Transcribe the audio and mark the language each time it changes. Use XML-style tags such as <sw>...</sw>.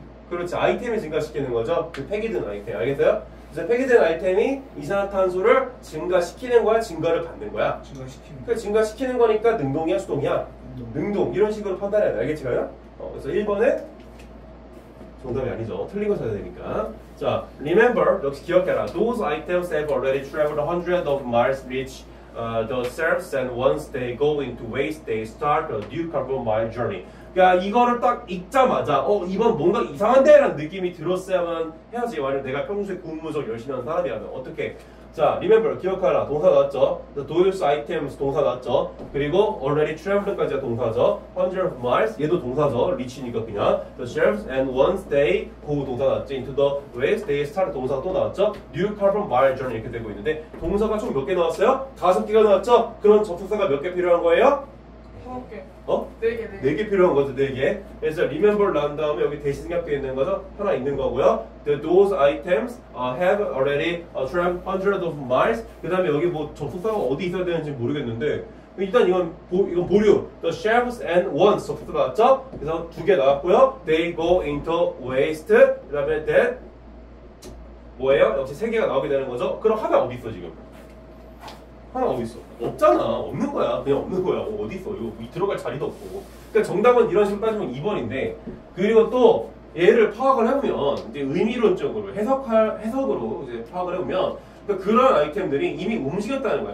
<ko>그렇지, 아이템이 증가시키는 거죠. 그 폐기된 아이템, 알겠어요? 그래서 폐기된 아이템이 이산화탄소를 증가시키는 거야, 증가를 받는 거야? 증가시키는. 그러니까 증가시키는 거니까 능동이야, 수동이야? 능동. 이런 식으로 판단해야 돼. 알겠지, 가요? 그래서 1번은 정답이 아니죠. 틀린 거 찾아야 되니까. 자, remember, 역시 기억해라.</ko> <en>Those items have already traveled hundreds of miles, reach the shelves, and once they go into waste, they start a new carbon mile journey.</en> <ko>그러니까 이거를 딱 읽자마자 이건 뭔가 이상한데? 라는 느낌이 들었어야만 해야지. 만약 내가 평소에 공무적 열심히 하는 사람이라면 어떻게? 자, remember, 기억하라. 동사 나왔죠?</ko> <en>Those items</en> <ko>동사 나왔죠? 그리고</ko> <en>already traveled</en> <ko>까지가 동사죠?</ko> <en>hundreds of miles</en> <ko>얘도 동사죠?</ko> <en>reach니까 그냥 the shelves and once they go</en> <ko>동사 나왔죠?</ko> <en>into the waste they start</en> <ko>동사가 또 나왔죠?</ko> <en>new carbon mile journey</en> <ko>이렇게 되고 있는데 동사가 총 몇 개 나왔어요? 5개가 나왔죠? 그럼 접속사가 몇 개 필요한 거예요? 5개. 4개. 4개 필요한 거죠, 4개. 그래서 remember 나온 다음에 여기 대신 생략되어 있는 거죠? 하나 있는 거고요.</ko> <en>Those items have already traveled hundreds of miles.</en> <ko>그 다음에 여기 뭐 접속사가 어디 있어야 되는지 모르겠는데 일단 이건 보류.</ko> <en>The shelves and once</en> <ko>접속사 나왔죠? 그래서 2개 나왔고요.</ko> <en>They go into waste.</en> <ko>그 다음에 that 뭐예요? 역시 3개가 나오게 되는 거죠? 그럼 하나 어디 있어 지금? 하나 어디 있어? 없잖아. 없는 거야. 그냥 없는 거야. 어디 있어? 이거 들어갈 자리도 없고. 그러니까 정답은 이런 식으로 따지면 2번인데 그리고 또 얘를 파악을 해보면 이제 의미론적으로 해석으로 이제 파악을 해보면 그러니까 그런 아이템들이 이미 움직였다는 거야.</ko>